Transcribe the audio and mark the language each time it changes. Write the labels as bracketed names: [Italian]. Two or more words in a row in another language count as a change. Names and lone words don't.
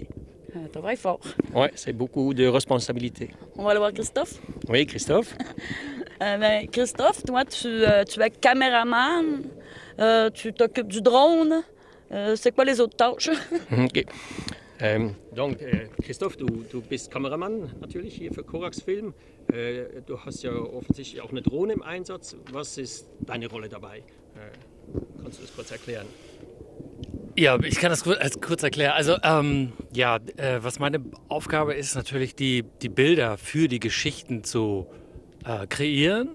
[French] Tu travailles fort. Oui, c'est beaucoup de responsabilités. On va aller voir Christophe. Oui, Christophe. Christophe, toi, tu es caméraman, tu t'occupes du drone. C'est quoi les autres tâches? OK. Donc, [German] Christoph, du bist Kameramann natürlich hier für Corax Film. Du hast ja offensichtlich auch eine Drohne im Einsatz. Was ist deine Rolle dabei? Kannst du das kurz erklären? Ja, ich kann das kurz erklären. Also, was meine Aufgabe ist, natürlich die Bilder für die Geschichten zu kreieren.